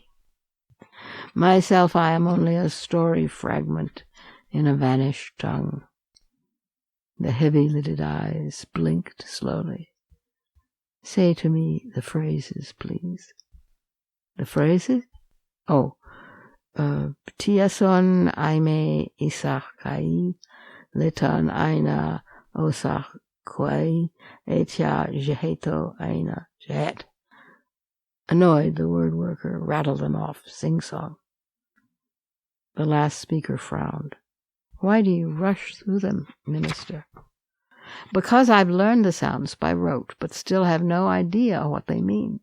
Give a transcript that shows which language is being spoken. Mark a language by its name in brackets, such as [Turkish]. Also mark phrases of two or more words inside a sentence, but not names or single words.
[English] Myself, I am only a story fragment in a vanished tongue. The heavy-lidded eyes blinked slowly. Say to me the phrases, please. The phrases? Oh, Tiason aime isakai, letan aina osakwai, etia jeheto aina jehet. Annoyed, the word worker rattled them off, sing-song. The last speaker frowned. Why do you rush through them, Minister? Because I've learned the sounds by rote, but still have no idea what they mean.